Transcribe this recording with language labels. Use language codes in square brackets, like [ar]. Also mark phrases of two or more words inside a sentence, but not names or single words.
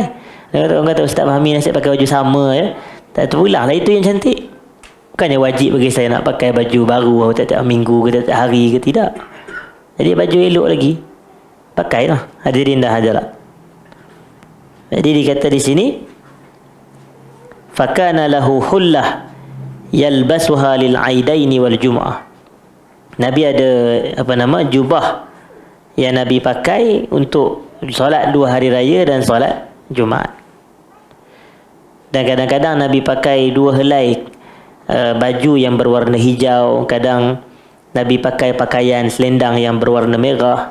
[ms] Orang kata Ustaz Fahmi nasihat pakai baju sama ya. Tak terulang lah, itu yang cantik. Bukannya wajib bagi saya nak pakai baju baru tiap-tiap minggu ke tiap-tiap hari ke, tidak. Jadi baju elok lagi, pakailah. Hadirin dah hadirat. Jadi dikata di sini, [ar] فكان له حلة يلبسها للعيدين والجمعة. [ms] Nabi ada jubah yang Nabi pakai untuk solat 2 hari raya dan solat Jumaat. Dan kadang-kadang Nabi pakai 2 helai baju yang berwarna hijau, kadang Nabi pakai pakaian selendang yang berwarna merah.